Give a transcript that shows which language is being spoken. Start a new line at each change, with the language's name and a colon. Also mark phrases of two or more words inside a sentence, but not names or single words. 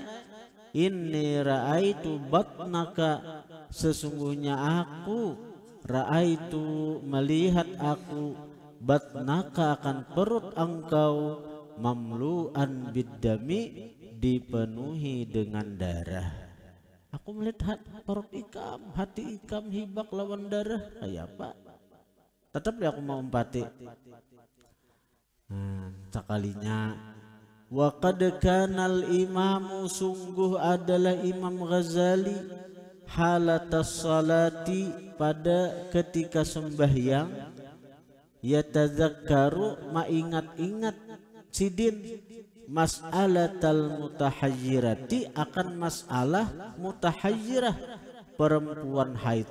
Arabic: إني رأيت بطنك
Indonesian: sesungguhnya aku raaitu melihat aku batnaka akan perut engkau
Arabic: مملوءا بالدم
Indonesian: dipenuhi dengan darah.
Banjar: Aku melihat perut ikam, hati ikam hibak lawan darah.
Indonesian: Kayak apa?
Banjar: Tetap dia aku mau umpati. Sekalinya
Arabic: وقد كان الإمام
Banjar: sungguh adalah Imam Ghazali
Arabic: حالة الصلاة
Banjar: pada ketika sembahyang yatadzakkaru maingat-ingat sidin
Arabic: مسألة المتحيرة
Banjar: akan masalah mutahayyirah perempuan haid.